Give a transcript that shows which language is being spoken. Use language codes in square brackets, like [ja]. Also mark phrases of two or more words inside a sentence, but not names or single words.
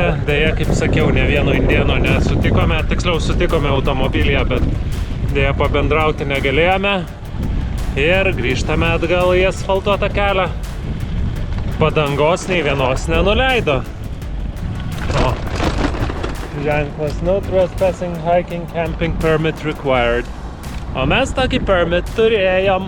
[lt] Deja, kaip sakiau, ne vieno indėno nesutikome, tiksliau sutikome automobilyje, bet deja pabendrauti negalėjome. Ir grįžtame atgal į asfaltuotą kelią. Padangos nei vienos nenuleido. O, ženklas [en] no trespassing, hiking, camping permit required. [lt] O mes tokį permit turėjom.